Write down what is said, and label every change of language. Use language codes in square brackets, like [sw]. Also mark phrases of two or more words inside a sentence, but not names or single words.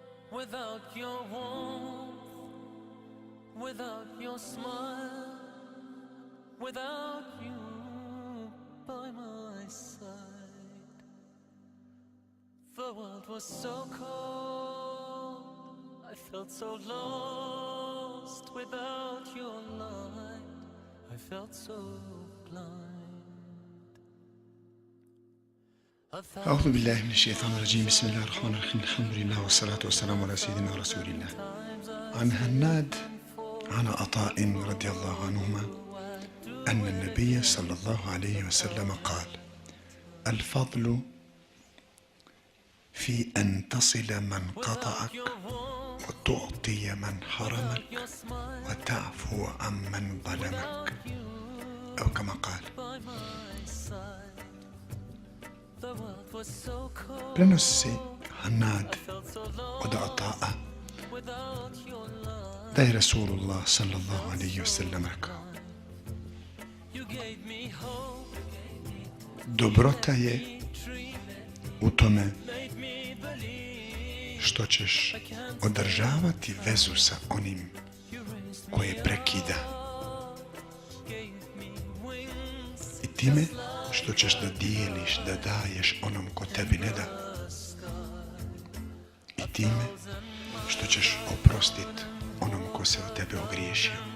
[en] Without your warmth, without your smile, without you by my side, the world was so cold, I felt so lost. Without your light, I felt so blind. [ar] أعوذ بالله من الشيطان الرجيم بسم الله الرحمن الرحيم الحمد لله والصلاة والسلام على سيدنا رسول الله. عن هناد عن عطاء رضي الله عنهما أن النبي صلى الله عليه وسلم قال: الفضل في أن تصل من قطعك وتعطي من حرمك وتعفو عن من ظلمك، أو كما قال. [bs] Prenosi se Hanad od Ata'a da je Rasulullah [ar] صلى الله عليه وسلم [bs] rekao: dobrota je u tome što ćeš održavati vezu sa onim koje prekida i time što ćeš da dijeliš, da daješ onom ko tebi ne da, i time što ćeš oprostiti onom ko se o tebe ogriješio.